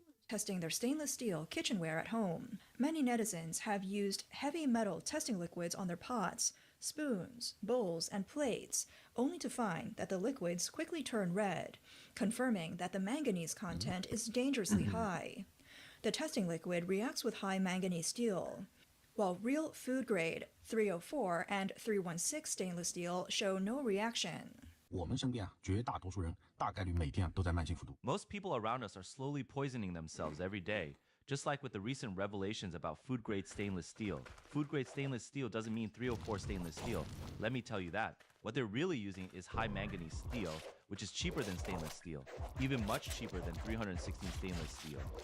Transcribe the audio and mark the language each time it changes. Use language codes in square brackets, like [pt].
[en] Testing their stainless steel kitchenware at home. Many netizens have used heavy metal testing liquids on their pots, spoons, bowls, and plates, only to find that the liquids quickly turn red, confirming that the manganese content is dangerously high. The testing liquid reacts with high manganese steel, while real food-grade 304 and 316 stainless steel show no reaction. [zh] 我们身边绝大多数人大概率每天都在慢性服毒。 [en] Most people around us are slowly poisoning themselves every day, just like with the recent revelations about food-grade stainless steel. Food-grade stainless steel doesn't mean 304 stainless steel. Let me tell you that. What they're really using is high manganese steel, which is cheaper than stainless steel, even much cheaper than 316 stainless steel.